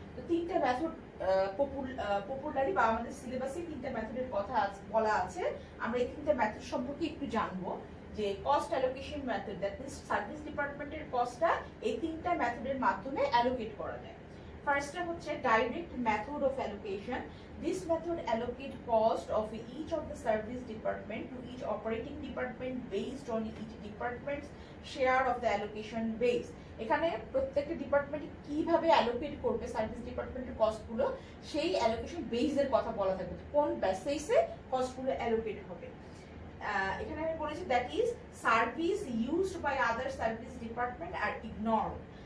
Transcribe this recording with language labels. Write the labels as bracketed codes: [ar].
[bn] তো তিনটা মেথড পপুলারি বা আমাদের সিলেবাসে তিনটা মেথডের কথা বলা আছে। আমরা এই তিনটা মেথড সম্পর্কে একটু জানবো, যে cost allocation method, that means service ডিপার্টমেন্টের কস্টটা এই তিনটা মেথডের মাধ্যমে অ্যালোকেট করা যায়। ফার্স্টটা হচ্ছে direct method of allocation. [en] This method allocate cost of each of the service department to each operating department based on each department's share of the allocation base. [bn] এখানে প্রত্যেকটা ডিপার্টমেন্ট কিভাবে অ্যালোকেট করবে সার্ভিস ডিপার্টমেন্টের কস্টগুলো, সেই allocation বেসের কথা বলা থাকবে, কোন বেসিসে কস্টগুলো অ্যালোকেট হবে। এখানে আমি বলেছি that is service used by other service department আর ignored.